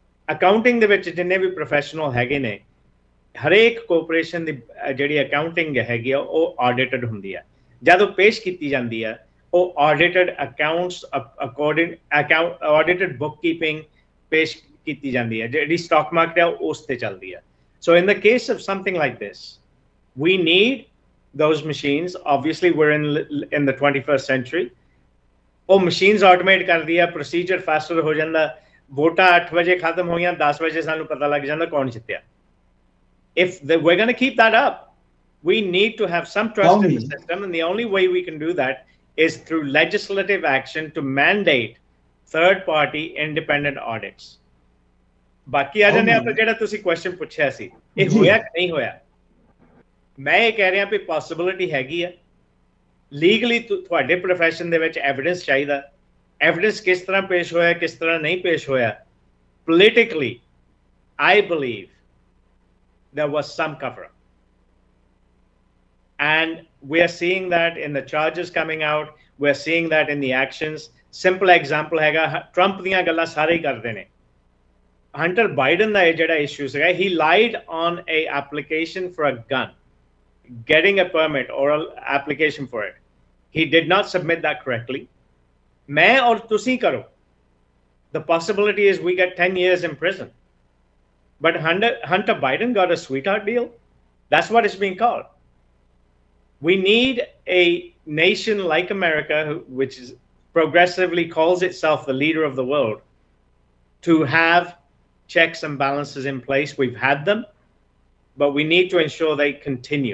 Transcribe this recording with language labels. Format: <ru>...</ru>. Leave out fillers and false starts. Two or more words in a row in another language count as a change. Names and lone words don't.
<pa>ਅਕਾਊਂਟਿੰਗ ਦੇ ਵਿੱਚ ਜਿੰਨੇ ਵੀ ਪ੍ਰੋਫੈਸ਼ਨਲ ਹੈਗੇ ਨੇ ਹਰੇਕ ਕੋਰਪੋਰੇਸ਼ਨ ਦੀ ਜਿਹੜੀ ਅਕਾਊਂਟਿੰਗ ਹੈਗੀ ਆ ਉਹ ਆਡਿਟਡ ਹੁੰਦੀ ਆ ਜਦੋਂ ਪੇਸ਼ ਕੀਤੀ ਜਾਂਦੀ ਆ ਉਹ</pa> <en>audited accounts according account audited book keeping</en> <pa>ਪੇਸ਼ ਕੀਤੀ ਜਾਂਦੀ ਹੈ ਜਿਹੜੀ</pa> <en>stock market</en> <pa>ਆ ਉਸ ਤੇ ਚੱਲਦੀ ਆ</pa> <en>so in the case of something like this we need those machines obviously we're in the 21st century</en> <pa>ਉਹ ਮਸ਼ੀਨਸ ਆਟੋਮੇਟ ਕਰਦੀ ਆ ਪ੍ਰੋਸੀਜਰ ਫਾਸਟਰ ਹੋ ਜਾਂਦਾ ਵੋਟਾਂ 8 ਵਜੇ ਖਤਮ ਹੋਈਆਂ 10 ਵਜੇ ਸਾਨੂੰ ਪਤਾ ਲੱਗ ਜਾਂਦਾ ਕੌਣ ਜਿੱਤਿਆ</pa> <en>if we're going to keep that up we need to have some trust in the system and the only way we can do that is through legislative action to mandate third party independent audits</en> <pa>ਬਾਕੀ ਆ ਜਾਂਦੇ ਆਪਾਂ ਜਿਹੜਾ ਤੁਸੀਂ ਕੁਐਸਚਨ ਪੁੱਛਿਆ ਸੀ ਇਹ ਹੋਇਆ ਕਿ ਨਹੀਂ ਹੋਇਆ ਮੈਂ ਇਹ ਕਹਿ ਰਿਹਾ ਵੀ ਪੋਸਿਬਿਲਿਟੀ ਹੈਗੀ ਆ ਲੀਗਲੀ ਤੁਹਾਡੇ ਪ੍ਰੋਫੈਸ਼ਨ ਦੇ ਵਿੱਚ ਐਵੀਡੈਂਸ ਚਾਹੀਦਾ ਐਵੀਡੈਂਸ ਕਿਸ ਤਰ੍ਹਾਂ ਪੇਸ਼ ਹੋਇਆ ਕਿਸ ਤਰ੍ਹਾਂ ਨਹੀਂ ਪੇਸ਼ ਹੋਇਆ</pa> <en>politically I believe there was some cover up and we are seeing that in the charges coming out we are seeing that in the actions simple example</en> <pa>ਹੈਗਾ Trump ਦੀਆਂ ਗੱਲਾਂ ਸਾਰੇ ਹੀ ਕਰਦੇ ਨੇ</pa> <en>Hunter Biden</en> <pa>ਦਾ ਜਿਹੜਾ ਇਸ਼ੂ ਸੀਗਾ</pa> <en>he lied on a application for a gun getting a permit or an application for it he did not submit that correctly</en> <pa>ਮੈਂ ਔਰ ਤੁਸੀ ਕਰੋ</pa> <en>the possibility is we get 10 years in prison but Hunter Biden got a sweetheart deal that's what it's being called we need a nation like America which is progressively calls itself the leader of the world to have checks and balances in place we've had them but we need to ensure they continue</en>